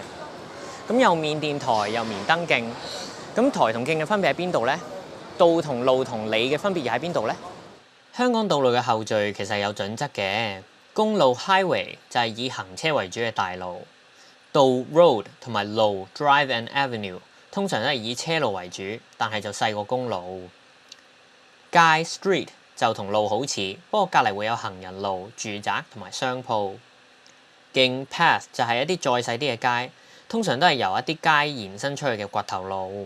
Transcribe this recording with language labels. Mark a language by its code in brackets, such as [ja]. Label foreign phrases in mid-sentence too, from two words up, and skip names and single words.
[yue] 咁又緬甸台又棉登徑，咁台同徑嘅分別喺邊度呢？道同路同里嘅分別又喺邊度呢？香港道路嘅後序其實係有準則嘅，公路 highway 就係以行車為主嘅大路，道 road 同埋路 [en] drive and avenue [yue] 通常都係以車路為主，但係就細過公路。街 street 就同路好似，不過隔離會有行人路、住宅同埋商鋪。徑 path 就係一啲再細啲嘅街，通常都係由一啲街延伸出去嘅掘頭路。